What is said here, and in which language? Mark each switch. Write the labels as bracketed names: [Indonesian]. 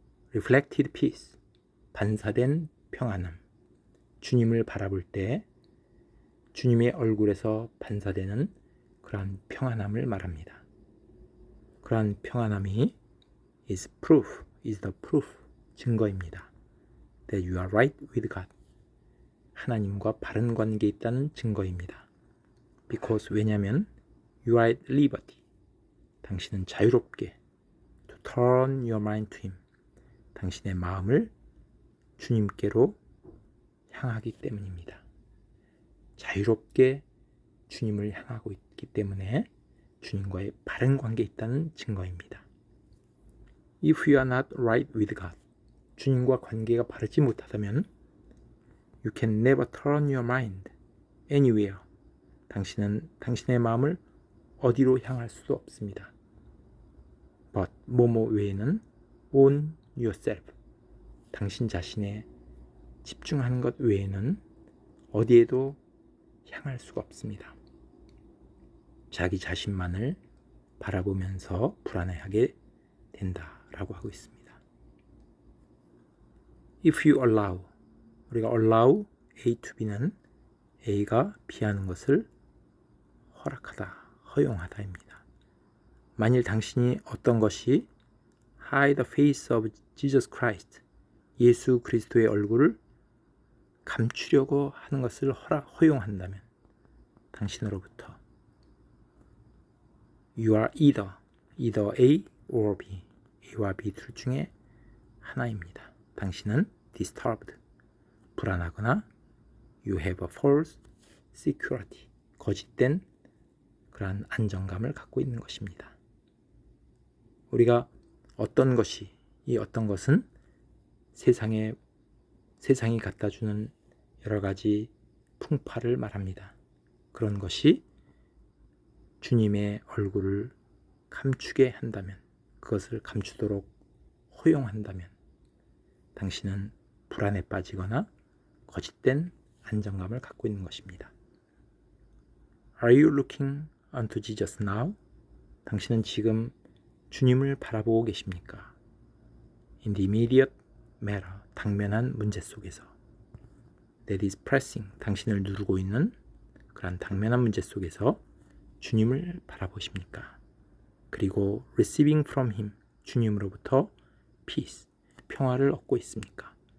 [English] Reflected peace, [Korean] 반사된 평안함, 주님을 바라볼 때 주님의 얼굴에서 반사되는 그러한 평안함을 말합니다. 그러한 평안함이 [English] is the proof, [Korean] 증거입니다. [English] That you are right with God, [Korean] 하나님과 바른 관계에 있다는 증거입니다. [English] Because, [Korean] 왜냐하면 [English] you are at liberty, [Korean] 당신은 자유롭게 [English] to turn your mind to Him, [Korean] 당신의 마음을 주님께로 향하기 때문입니다. 자유롭게 주님을 향하고 있기 때문에 주님과의 바른 관계에 있다는 증거입니다. [English] If you are not right with God, [Korean] 주님과 관계가 바르지 못하다면 [English] you can never turn your mind anywhere, [Korean] 당신은 당신의 마음을 어디로 향할 수도 없습니다. [English] But, [Korean] 뭐뭐 외에는 [English] on yourself, [Korean] 당신 자신에 집중하는 것 외에는 어디에도 향할 수가 없습니다. 자기 자신만을 바라보면서 불안해하게 된다라고 하고 있습니다. [English] If you allow, [Korean] 우리가 [English] allow A to B [Korean] 는 A가 B하는 것을 허락하다, 허용하다입니다. 만일 당신이 어떤 것이 [English] hide the face of Jesus Christ, [Korean] 예수 그리스도의 얼굴을 감추려고 하는 것을 허용한다면 당신으로부터 [English] you are either A or B, [Korean] A와 B 둘 중에 하나입니다. 당신은 [English] disturbed, [Korean] 불안하거나 [English] you have a false security, [Korean] 거짓된 그러한 안정감을 갖고 있는 것입니다. 우리가 어떤 것이, 이 어떤 것은 세상이 갖다주는 여러 가지 풍파를 말합니다. 그런 것이 주님의 얼굴을 감추게 한다면, 그것을 감추도록 허용한다면 당신은 불안에 빠지거나 거짓된 안정감을 갖고 있는 것입니다. [English] Are you looking unto Jesus now? [Korean] 당신은 지금 주님을 바라보고 계십니까? [English] In the immediate matter, [Korean] 당면한 문제 속에서. [English] That is pressing, [Korean] 당신을 누르고 있는 그런 당면한 문제 속에서 주님을 바라보십니까? 그리고 [English] receiving from Him, [Korean] 주님으로부터 [English] peace, [Korean] 평화를 얻고 있습니까?